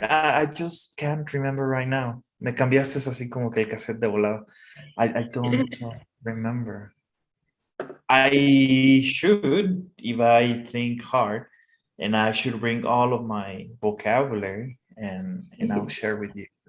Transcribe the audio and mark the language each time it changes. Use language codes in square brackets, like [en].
[en] I just can't remember right now. [es] Me cambiaste así como que el cassette de volado. [en] I don't remember. I should, if I think hard, and I should bring all of my vocabulary and I'll share with you.